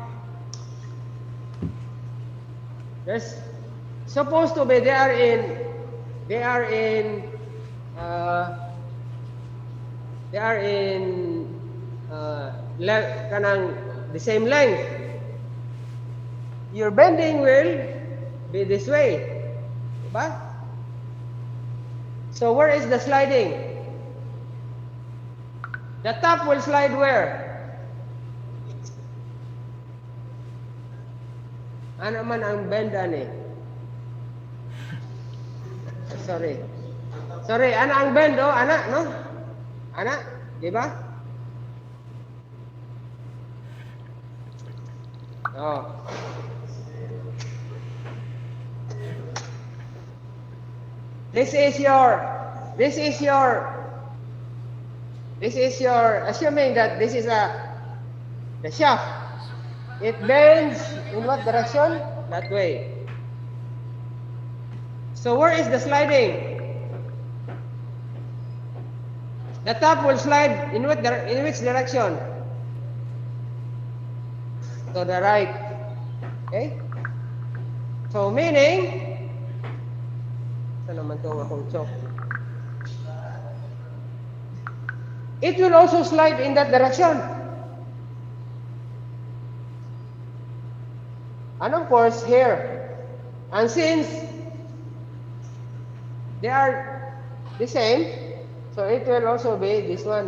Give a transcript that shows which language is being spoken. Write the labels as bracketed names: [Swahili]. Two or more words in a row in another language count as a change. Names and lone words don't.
[English] There's supposed to be they are in the same length. Your bending will be this way. Diba? So where is the sliding? The top will slide where? [Cebuano] Ano man ang bend ani? [English] Sorry. sorry, [Cebuano] ana ang bend, oh, ana, no? Ana, di ba? Oh. [English] This is your, assuming that this is the shaft. It bends in what direction? That way. So where is the sliding? The top will slide in which direction? To the right. Okay? So meaning, [Filipino] saan naman ito akong chok? [English] It will also slide in that direction. And of course, here. And since they are the same, so it will also be this one.